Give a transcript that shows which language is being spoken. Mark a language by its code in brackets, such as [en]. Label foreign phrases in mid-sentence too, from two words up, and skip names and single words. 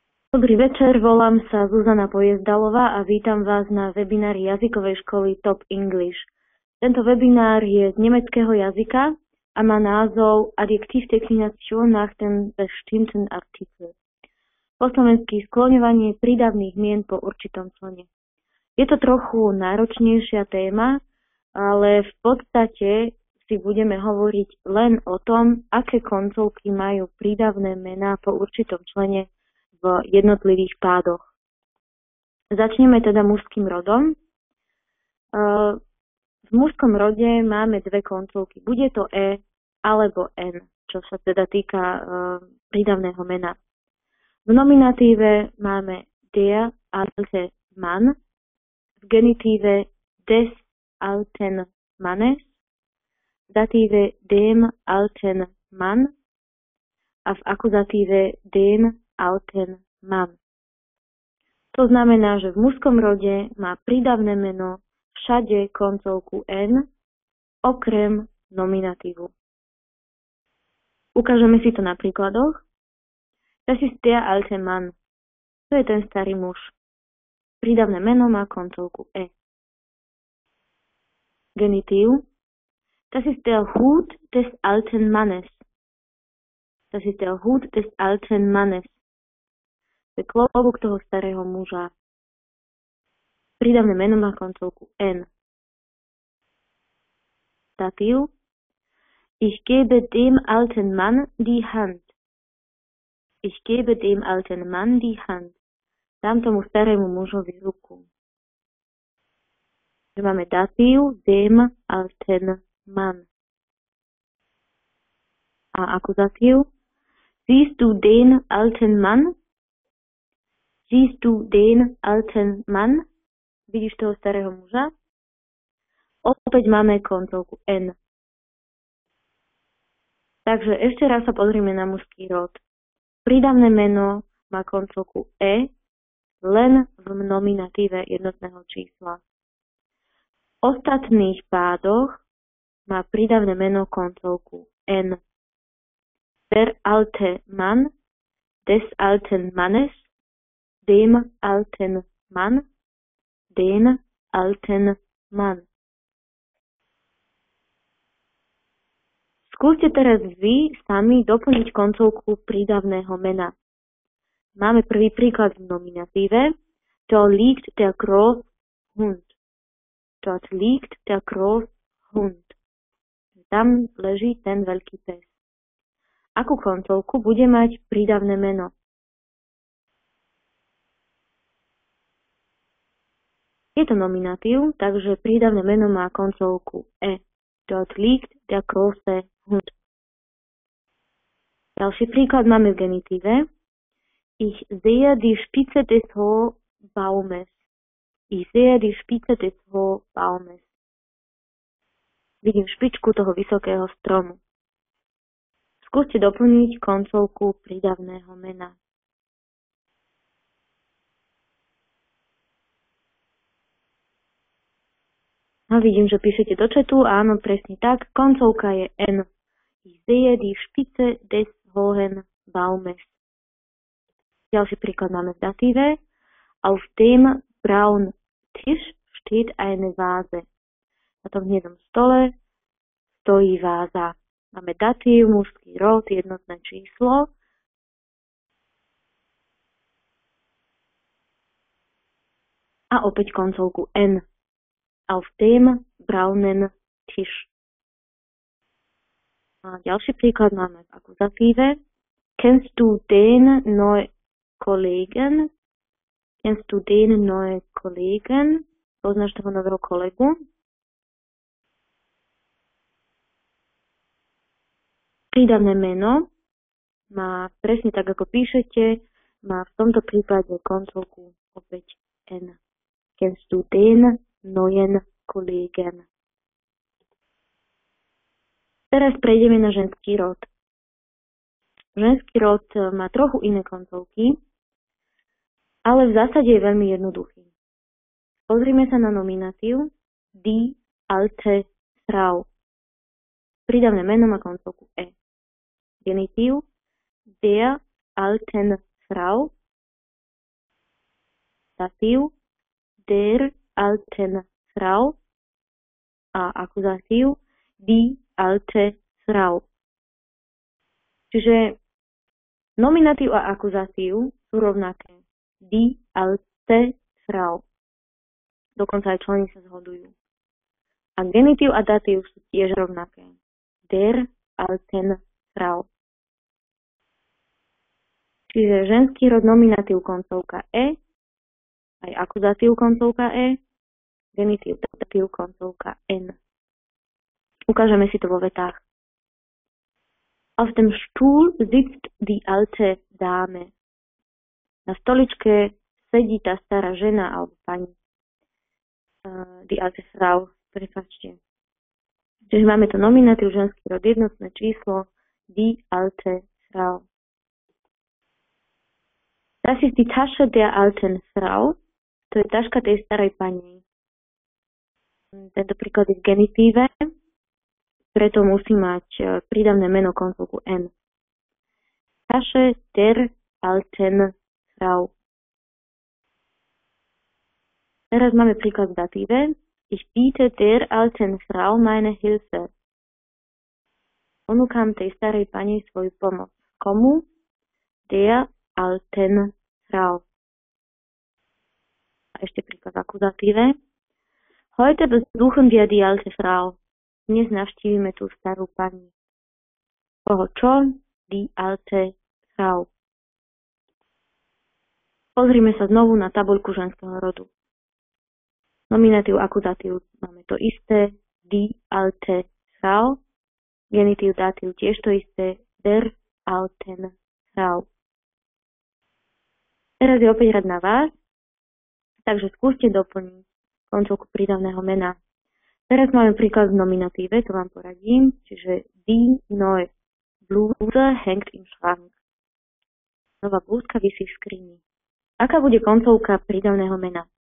[sk] Dobrý večer, volám sa Zuzana Pojezdalová a vítam vás na webinári jazykovej školy Top English. Tento webinár je z nemeckého jazyka a má názov [de] Adjektivdefinition nach dem bestimmten Artikel. [sk] Po slovensky skloňovanie prídavných mien po určitom člene. Je to trochu náročnejšia téma, ale v podstate si budeme hovoriť len o tom, aké koncovky majú prídavné mená po určitom člene v jednotlivých pádoch. Začneme teda mužským rodom. V mužskom rode máme dve koncovky. Bude to E alebo N, čo sa teda týka prídavného mena. V nominatíve máme [de] der alte Mann, [sk] v genitíve [de] des alten Mannes, [sk] v datíve [de] dem alten Mann [sk] a v akuzatíve [de] dem alten Mann. [sk] To znamená, že v mužskom rode má prídavné meno všade koncovku N, okrem nominatívu. Ukážeme si to na príkladoch. [de] Das ist der alte Mann. [sk] To je ten starý muž. Prídavné meno má koncovku E. Genitív. [de] Das ist der Hut des alten Mannes. Das ist der Hut des alten Mannes. [sk] To je klobúk toho starého muža. Prídavné meno má koncovku N. Datív. [de] Ich gebe dem alten Mann die Hand. Ich gebe dem alten Mann die Hand. [sk] Dám tomu starému mužovi ruku. Máme datív [de] dem alten Mann. [sk] A akuzatív. [de] Siehst du den alten Mann? Siehst du den alten Mann? [sk] Vidíš toho starého muža? Opäť máme koncovku N. Takže ešte raz sa pozrime na mužský rod. Prídavné meno má koncovku E len v nominatíve jednotného čísla. V ostatných pádoch má prídavné meno koncovku N. [de] Der alte Mann, des alten Mannes, dem alten Mann, den alten Mann. [sk] Skúste teraz vy sami doplniť koncovku prídavného mena. Máme prvý príklad v nominatíve. [de] Dort liegt der große Hund. Dort liegt der große Hund. [sk] Tam leží ten veľký pes. Akú koncovku bude mať prídavné meno? Je to nominatív, takže prídavné meno má koncovku E. [de] Dort liegt der große Hund. [sk] Ďalší príklad máme v genitíve. [de] Ich sehe die Spitze des hohen Baumes. Ich sehe die Spitze des hohen Baumes. [sk] Vidím špičku toho vysokého stromu. Skúste doplniť koncovku prídavného mena. A vidím, že píšete do chatu. Áno, presne tak. Koncovka je N. [de] Ich sehe die Spitze des hohen Baumes. [sk] Ďalší príklad máme v datíve. [de] Auf dem braunen Tisch steht eine Vase. [sk] Na tom hnedom stole stojí váza. Máme datív, mužský rod, jednotné číslo. A opäť koncovku N. [de] Auf dem braunen Tisch. [sk] A ďalší príklad máme v akuzatíve. [de] Kennst du den neuen Kollegen? Kennst du den neuen Kollegen? [sk] Poznáš toho nového kolegu? Prídavné meno má presne tak, ako píšete, má v tomto prípade koncovku opäť N. [de] Kennst du den neuen Kollegen? [sk] Teraz prejdeme na ženský rod. Ženský rod má trochu iné koncovky, ale v zásade je veľmi jednoduchý. Pozrime sa na nominatív [de] die alte Frau. [sk] Prídavné meno má koncovku E. Genitív [de] der alten Frau. [sk] datív [de] der alten Frau [sk] a akuzatív [de] die alte Frau. [sk] Čiže nominatív a akuzatív sú rovnaké. [de] Die alte Frau. [sk] Dokonca aj členy sa zhodujú. A genitív a datív sú tiež rovnaké. [de] Der alten Frau. [sk] Čiže ženský rod nominatív koncovka E, aj akuzatív koncovka E, genitív datív koncovka N. Ukážeme si to vo vetách. [de] Auf dem Stuhl sitzt die alte Dame. [sk] Na stoličke sedí tá stará žena alebo pani. [de] Die alte Frau, [sk] prepáčte. Čiže máme to nominatív, ženský rod, jednotné číslo, [de] die alte Frau. Das ist die Tasche der alten Frau. [sk] To je taška tej starej pani. Tento príklad je v genitíve, preto musí mať prídavné meno koncovku N. [de] Tasche der alten Frau. [sk] Teraz máme príklad v datíve. [de] Ich biete der alten Frau meine Hilfe. [sk] Ponúkam tej starej pani svoju pomoc. Komu? [de] Der alten Frau. [sk] A ešte príklad v akuzatíve. [de] Heute besuchen wir die alte Frau. [sk] Dnes navštívime tú starú pani. Koho čo? [de] Die alte Frau. [sk] Pozrime sa znovu na tabuľku ženského rodu. Nominatív, akuzatív máme to isté. [de] Die alte Frau. [sk] Genitív, datív tiež to isté. [de] Der alten Frau. [sk] Teraz je opäť rad na vás, takže skúste doplniť koncovku prídavného mena. Teraz máme príklad v nominatíve, to vám poradím, čiže [de] die neue Bluse hängt im Schrank. [sk] Nová blúzka visí v skrini. Aká bude koncovka prídavného mena?